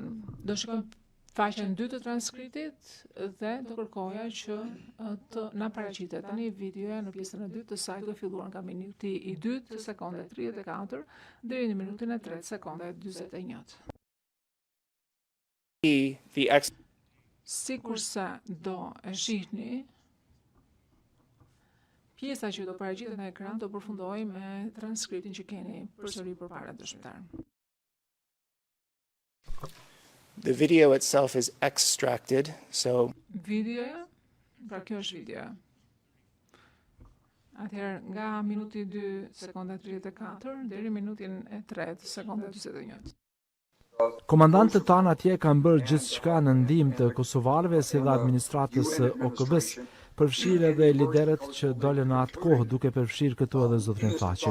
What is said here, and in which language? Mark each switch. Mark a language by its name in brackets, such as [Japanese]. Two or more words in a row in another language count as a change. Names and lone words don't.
[Albanian] Do shikojmë faqen 2 të transkriptit dhe do kërkoja që të na paraqitet tani videoja në pjesën e dytë të saj, do filluar nga minuti i 2 të sekonda 34 deri në minutin e 3 sekonda 41. Sikurse do e shihni, pjesa që do paraqitet në ekran do përfundoj me transkriptin që keni përsëri përpara dëshmitar. [English] The video itself is extracted, so [Albanian] Videoja, pra kjo është videoja. Atëherë nga minuti 2 sekonda 34 deri minutin e 3 sekonda 41. Komandantët tanë atje kanë bërë gjithçka në ndihmë të kosovarëve si dhe administratës së OKB-s, përfshirë edhe liderët që dolën në atë kohë duke përfshirë këtu edhe zotrin Thatcher.